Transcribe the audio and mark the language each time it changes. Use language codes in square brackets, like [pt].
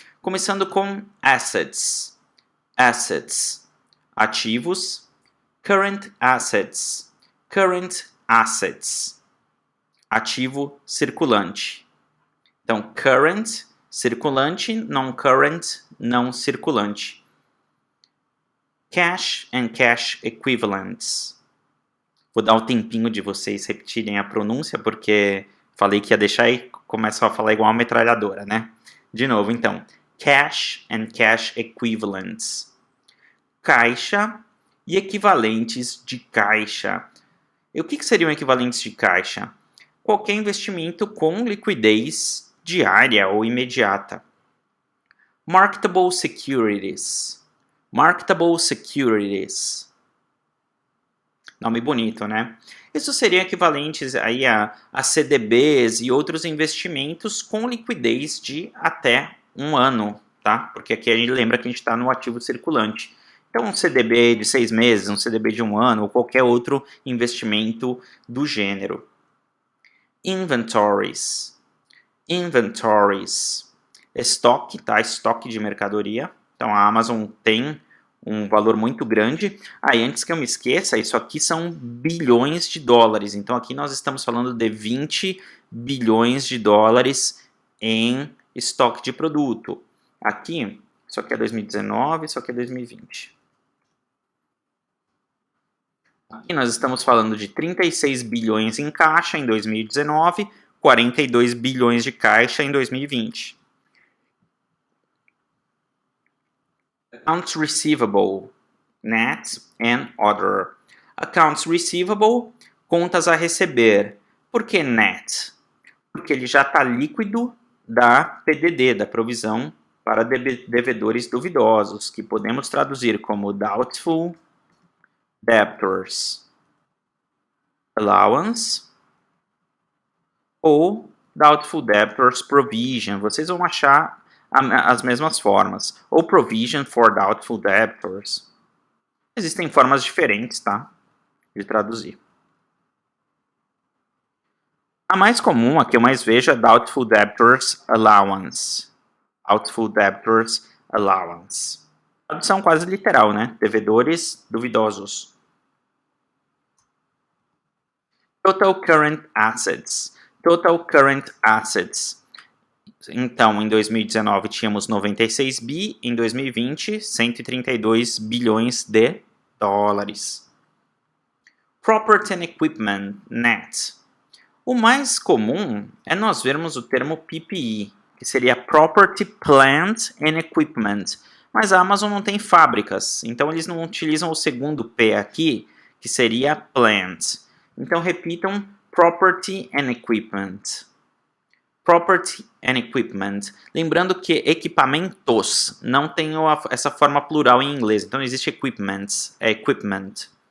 [pt] Começando com assets. Assets, ativos. [en] Current assets, current assets, [pt] ativo circulante. Então, current, circulante, non-current, não circulante. [en] Cash and cash equivalents. [pt] Vou dar um tempinho de vocês repetirem a pronúncia, porque falei que ia deixar e começam a falar igual uma metralhadora, né? De novo, então. [en] Cash and cash equivalents. [pt] Caixa e equivalentes de caixa. E o que seriam equivalentes de caixa? Qualquer investimento com liquidez diária ou imediata. [en] Marketable securities. Marketable securities. [pt] Nome bonito, né? Isso seria equivalentes aí a CDBs e outros investimentos com liquidez de até 1 ano, tá? Porque aqui a gente lembra que a gente está no ativo circulante. Então, um CDB de 6 meses, um CDB de 1 ano, ou qualquer outro investimento do gênero. [en] Inventories. Inventories. [pt] Estoque, tá? Estoque de mercadoria. Então, a Amazon tem um valor muito grande. E antes que eu me esqueça, isso aqui são bilhões de dólares. Então, aqui nós estamos falando de 20 bilhões de dólares em estoque de produto. Aqui, isso aqui é 2019, isso aqui é 2020. Aqui nós estamos falando de 36 bilhões em caixa em 2019, 42 bilhões de caixa em 2020. [en] Accounts receivable, net and other. Accounts receivable, [pt] contas a receber. Por que net? Porque ele já está líquido da PDD, da provisão para devedores duvidosos, que podemos traduzir como [en] doubtful debtors allowance ou doubtful debtors provision. [pt] Vocês vão achar as mesmas formas. Ou [en] provision for doubtful debtors. [pt] Existem formas diferentes, tá? De traduzir. A mais comum, a que eu mais vejo, é [en] doubtful debtors allowance. Doubtful debtors allowance. [pt] Tradução quase literal, né? Devedores duvidosos. [en] Total current assets. Total current assets. [pt] Então, em 2019 tínhamos 96 bi, em 2020 132 bilhões de dólares. [en] Property and equipment, net. [pt] O mais comum é nós vermos o termo PPE, que seria [en] Property, Plant and Equipment. [pt] Mas a Amazon não tem fábricas, então eles não utilizam o segundo P aqui, que seria Plant. Então repitam [en] Property and Equipment. Property and Equipment. [pt] Lembrando que equipamentos não tem essa forma plural em inglês, então não existe equipments, é equipment.